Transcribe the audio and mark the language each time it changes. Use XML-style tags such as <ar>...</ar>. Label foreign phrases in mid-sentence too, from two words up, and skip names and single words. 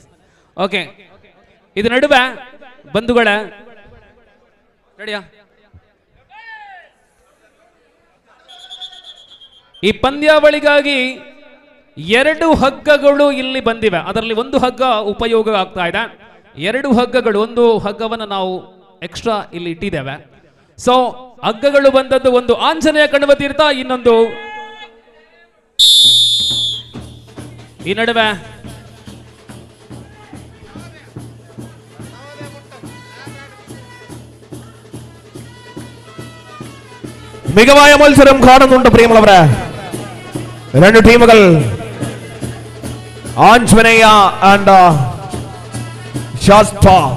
<kn>ಓಕೆ, ಇದು ನಡುವೆ ಬಂಧುಗಳ ರೆಡಿಯಾ ಈ ಪಂದ್ಯಾವಳಿಗಾಗಿ 2 ಹಗ್ಗಗಳು ಇಲ್ಲಿ ಬಂದಿವೆ. ಅದರಲ್ಲಿ ಒಂದು ಹಗ್ಗ ಉಪಯೋಗ ಆಗ್ತಾ ಇದೆ. 2 ಹಗ್ಗಗಳು, ಒಂದು ಹಗ್ಗವನ್ನು ನಾವು ಎಕ್ಸ್ಟ್ರಾ ಇಲ್ಲಿ ಇಟ್ಟಿದ್ದೇವೆ. ಸೊ ಹಗ್ಗಗಳು ಬಂದದ್ದು ಒಂದು ಆಂಜನೇಯ ಕಣ್ವ ತೀರ್ಥ, ಇನ್ನೊಂದು ಈ ನಡುವೆ</kn> <ml>മികവായ മത്സരം കാണുന്നുണ്ട് പ്രിയമുള്ളവരെ. 2 ടീമുകൾ ആഞ്ജനേയ ആൻഡ് ശാസ്ത.</ml>